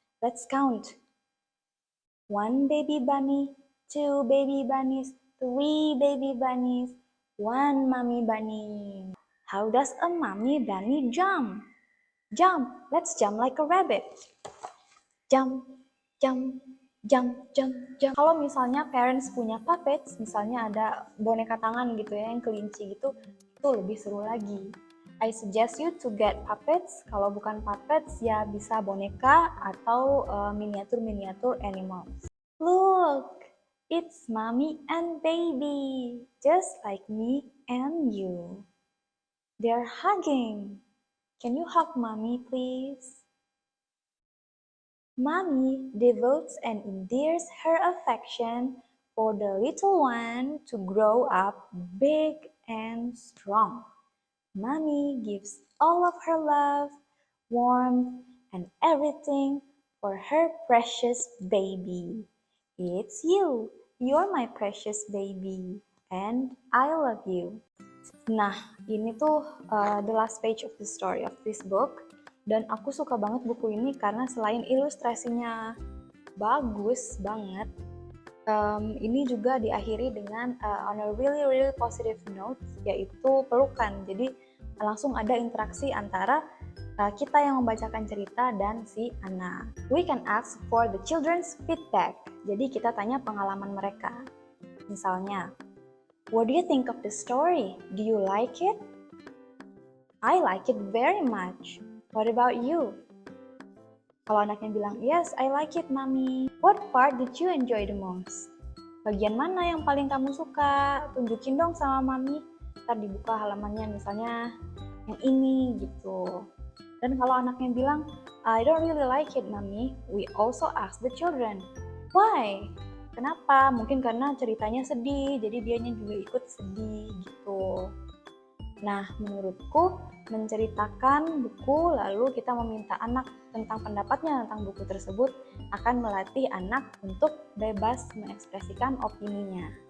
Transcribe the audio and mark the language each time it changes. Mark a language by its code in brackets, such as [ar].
[en] Let's count. 1 baby bunny, 2 baby bunnies, 3 baby bunnies, 1 mommy bunny. How does a mommy bunny jump? Jump, let's jump like a rabbit. Jump, jump, jump, jump, jump. [id] Kalau misalnya parents punya puppets, misalnya ada boneka tangan gitu ya, yang kelinci gitu, itu lebih seru lagi. [en] I suggest you to get puppets. [id] Kalau bukan puppets, ya bisa boneka atau miniatur-miniatur animals. [en] Look, it's mommy and baby, just like me and you. They're hugging. Can you hug mommy, please? Mommy devotes and endears her affection for the little one to grow up big and strong. Mommy gives all of her love, warmth, and everything for her precious baby. It's you. You're my precious baby, and I love you. [id] Nah, ini tuh [en] the last page of the story of this book. [id] Dan aku suka banget buku ini karena selain ilustrasinya bagus banget, ini juga diakhiri dengan [en] on a really positive note, [id] yaitu pelukan. Jadi langsung ada interaksi antara kita yang membacakan cerita dan si anak. [en] We can ask for the children's feedback. [id] Jadi kita tanya pengalaman mereka. [en] Misalnya, what do you think of the story? Do you like it? I like it very much. What about you? [id] Kalau anaknya bilang, [en] yes, I like it, mommy. What part did you enjoy the most? [id] Bagian mana yang paling kamu suka? Tunjukin dong sama mami. Ntar dibuka halamannya misalnya yang ini gitu. Dan kalau anaknya bilang, [en] I don't really like it, mommy. We also ask the children, why? [id] Kenapa? Mungkin karena ceritanya sedih, jadi dianya juga ikut sedih gitu. Nah, menurutku menceritakan buku lalu kita meminta anak tentang pendapatnya tentang buku tersebut akan melatih anak untuk bebas mengekspresikan opininya.